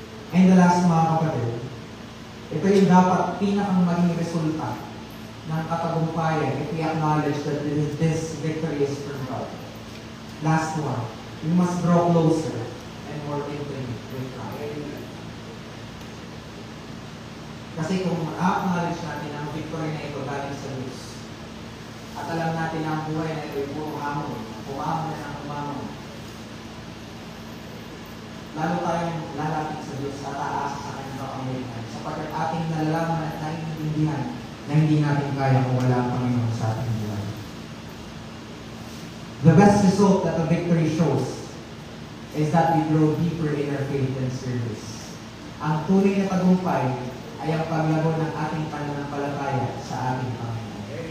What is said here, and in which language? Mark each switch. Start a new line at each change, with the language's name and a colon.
English: And the last, mga kapatid,
Filipino: ito yung dapat pinakang maging resulta ng katagumpayan
English: if we acknowledge that this victory is from God. Last one, we must draw closer and more intimate with God.
Filipino: Kasi kung ma-acknowledge natin ang victory na ito galing sa Diyos, at alam natin na ang buhay na ito ay puro hamon, umamon na ng umamon, lalo tayong lalapit sa Diyos at aasa sa kanyang kapangyarihan sapagkat ating nalalaman at naiintindihan na hindi natin kaya kung wala ang Panginoon sa ating buhay.
English: The best result that a victory shows is that we grow deeper in our faith and service.
Filipino: Ang tunay na tagumpay ay ang paglago ng ating pananampalataya sa ating Panginoon.